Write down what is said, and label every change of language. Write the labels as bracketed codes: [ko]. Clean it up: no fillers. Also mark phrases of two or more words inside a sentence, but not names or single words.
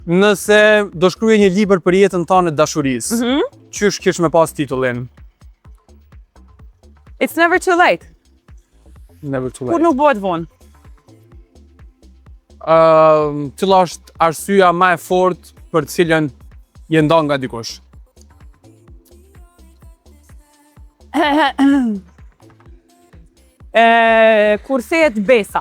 [sq] Nëse do shkruaje një libër për jetën tënde dashurisë, qysh kish me pas titullin? [en] It's never too late. Never too [sq] Kur [en] late. [sq] nuk bëhet vonë. Cila është arsyeja më e fortë për të cilën je ndan nga dikush? Kur thehet besa.